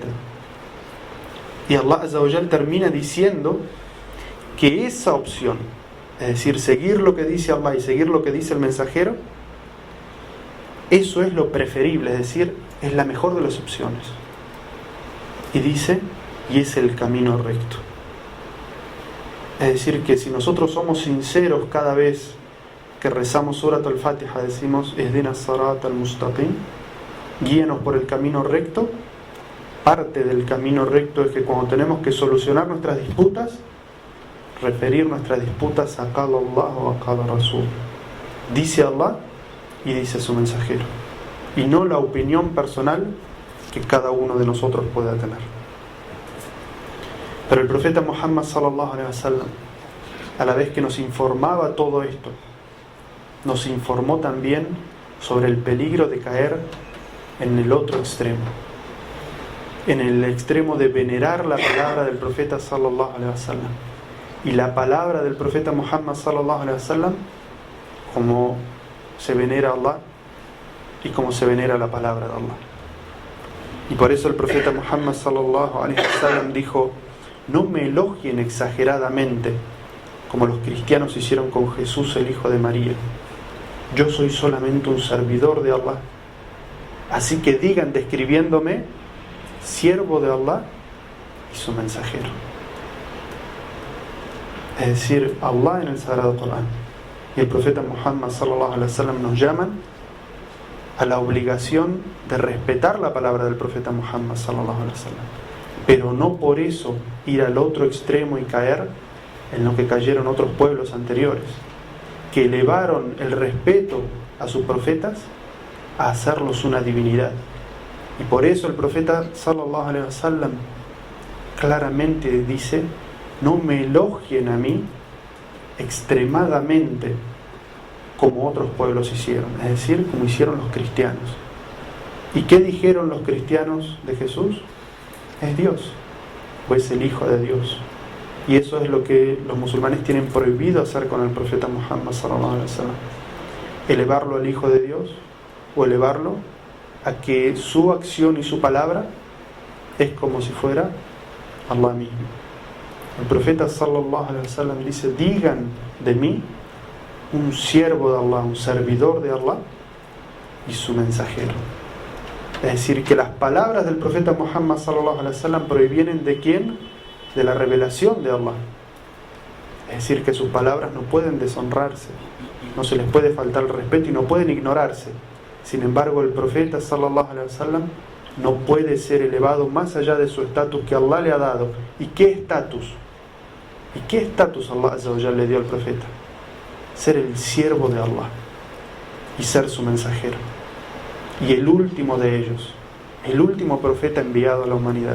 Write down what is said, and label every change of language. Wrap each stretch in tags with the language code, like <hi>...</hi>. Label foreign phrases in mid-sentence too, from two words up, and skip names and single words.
<es>Y</es> <ar>الله عز وجل</ar> <es>termina diciendo que esa opción, es decir, seguir lo que dice Allah y seguir lo que dice el mensajero, eso es lo preferible, es decir, es la mejor de las opciones. Y dice, y es el camino recto. Es decir, que si nosotros somos sinceros cada vez que rezamos Surat al-Fatiha, decimos</es> <ar>اهدنا الصراط المستقيم,</ar> <es>guíanos por el camino recto, parte del camino recto es que cuando tenemos que solucionar nuestras disputas, referir nuestras disputas a</es> <ar>قال الله</ar> <es>o a</es> <ar>قال رسول.</ar> <es>Dice Allah y dice su mensajero, y no la opinión personal que cada uno de nosotros pueda tener. Pero el profeta Muhammad</es> <ar>صلى الله عليه وسلم,</ar> <es>a la vez que nos informaba todo esto, nos informó también sobre el peligro de caer en el otro extremo, en el extremo de venerar la palabra del profeta</es> <ar>صلى الله عليه وسلم</ar> <es>y la palabra del profeta Muhammad</es> <ar>صلى الله عليه وسلم</ar> <es>como se venera a Allah y como se venera la palabra de Allah. Y por eso el profeta Muhammad</es> <ar>صلى الله عليه وسلم</ar> <es>dijo: no me elogien exageradamente como los cristianos hicieron con Jesús, el hijo de María. Yo soy solamente un servidor de Allah. Así que digan describiéndome siervo de Allah y su mensajero. Es decir, Allah en el Sagrado Corán y el profeta Muhammad</es> <ar>صلى الله عليه وسلم</ar> <es>nos llaman a la obligación de respetar la palabra del profeta Muhammad</es> <ar>صلى الله عليه وسلم,</ar> <es>pero no por eso ir al otro extremo y caer en lo que cayeron otros pueblos anteriores, que elevaron el respeto a sus profetas a hacerlos una divinidad. Y por eso el profeta</es> <ar>صلى الله عليه وسلم</ar> <es>claramente dice: no me elogien a mí extremadamente como otros pueblos hicieron, es decir, como hicieron los cristianos. ¿Y qué dijeron los cristianos de Jesús? Es Dios, o es el Hijo de Dios. Y eso es lo que los musulmanes tienen prohibido hacer con el profeta Muhammad</es> <ar>صلى الله عليه وسلم:</ar> <es>elevarlo al Hijo de Dios, o elevarlo a que su acción y su palabra es como si fuera Allah mismo. El profeta</es> <ar>صلى الله عليه وسلم</ar> <es>dice: digan de mí un siervo de Allah, un servidor de Allah y su mensajero. Es decir, que las palabras del profeta Muhammad</es> <ar>صلى الله عليه وسلم</ar> <es>provienen ¿de quién? De la revelación de Allah. Es decir, que sus palabras no pueden deshonrarse, no se les puede faltar el respeto y no pueden ignorarse. Sin embargo, el profeta</es> <ar>صلى الله عليه وسلم</ar> <es>no puede ser elevado más allá de su estatus que Allah le ha dado. ¿Y qué estatus? ¿Y qué estatus</es> <ar>الله عز وجل</ar> <es>le dio al profeta? Ser el siervo de Allah y ser su mensajero. Y el último de ellos, el último profeta enviado a la humanidad.</es>